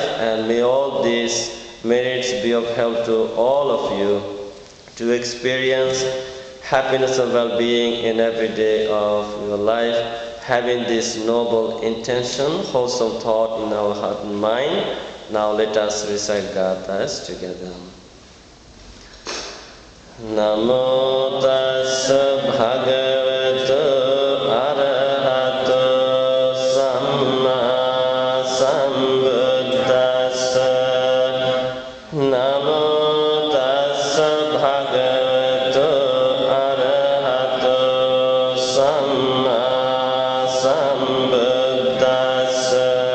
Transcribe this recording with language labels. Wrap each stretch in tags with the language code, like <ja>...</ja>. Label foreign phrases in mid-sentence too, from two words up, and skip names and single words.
<en>And may all these merits be of help to all of you to experience happiness and well-being in every day of your life, having this noble intention, wholesome thought in our heart and mind. Now let us recite gathas together.</en> <pi>Namo tassa bhagavato arahato samma sambuddhassa. Namo tassa bhagavato arahato samma sambuddhassa.</pi>